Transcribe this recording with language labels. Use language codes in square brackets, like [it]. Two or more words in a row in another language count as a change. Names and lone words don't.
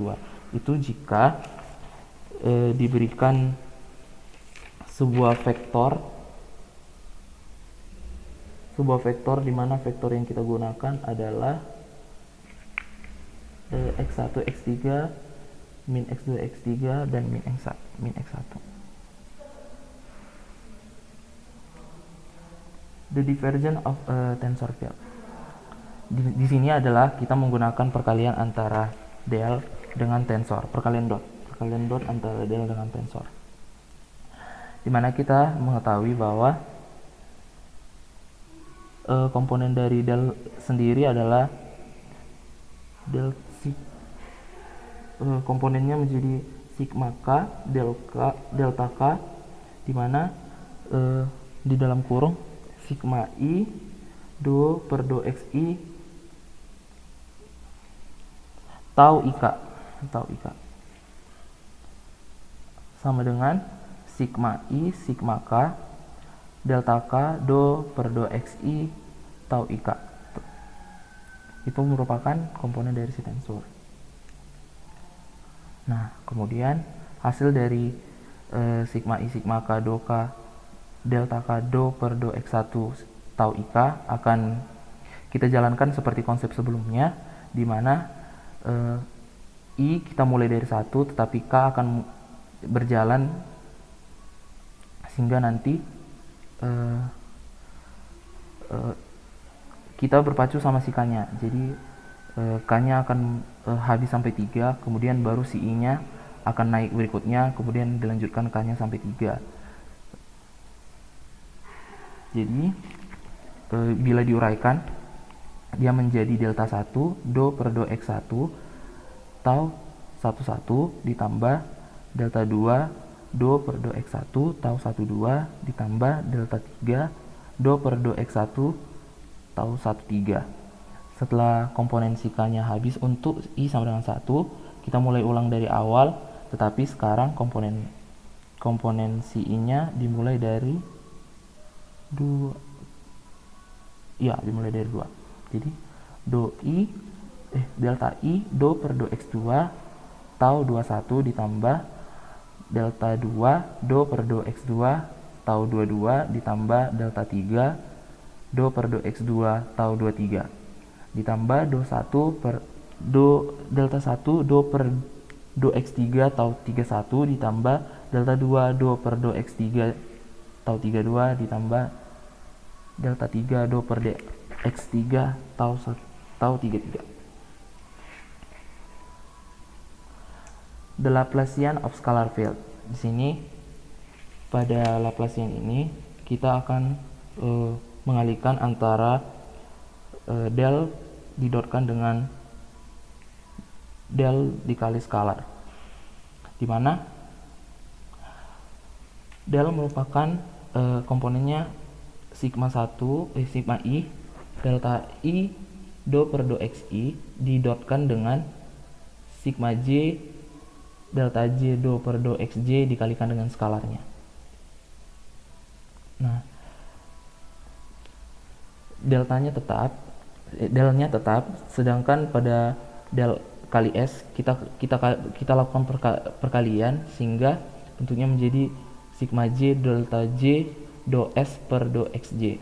[id] Itu jika diberikan sebuah vektor di mana vektor yang kita gunakan adalah X1 X3 min X2 X3 dan min X1. [en] The divergence of a tensor field. [id] Di sini adalah kita menggunakan perkalian antara del dengan tensor, perkalian dot antara del dengan tensor. Dimana kita mengetahui bahwa komponen dari del sendiri adalah komponennya menjadi sigma k delta k, dimana di dalam kurung sigma i do per do xi tau ik sama dengan sigma I sigma K delta K do per do XI tau IK. Itu merupakan komponen dari si tensor. Nah, kemudian hasil dari sigma I sigma K do K delta K do per do X1 tau IK akan kita jalankan seperti konsep sebelumnya, di mana I kita mulai dari 1, tetapi K akan berjalan sehingga nanti kita berpacu sama si K-nya. Jadi K-nya akan habis sampai 3, kemudian baru si I-nya akan naik berikutnya, kemudian dilanjutkan K-nya sampai 3. Jadi bila diuraikan, dia menjadi delta 1 do per do X1 tau 11 ditambah delta 2 do per do X1 tau 12 ditambah delta 3 do per do X1 tau 13. Setelah komponen si K-nya habis untuk I sama dengan 1, kita mulai ulang dari awal, tetapi sekarang komponen si I-nya dimulai dari 2. Ya, dimulai dari 2. Jadi delta I do per do X2 tau 21 ditambah delta 2 do per do X2 tau 22 ditambah delta 3 do per do X2 tau 23 ditambah delta 1 do per do X3 tau 31 ditambah delta 2 do per do X3 tau 32 ditambah delta 3 do per do X3 tau 33. [en] The Laplacian of scalar field. [id] Di sini pada Laplacian ini kita akan mengalihkan antara del didotkan dengan del dikali skalar, di mana del merupakan komponennya sigma I delta I do per do XI didotkan dengan sigma J delta J do per do XJ dikalikan dengan skalarnya. Nah, delnya tetap, sedangkan pada del kali S kita lakukan perkalian sehingga bentuknya menjadi sigma J delta J do S per do XJ.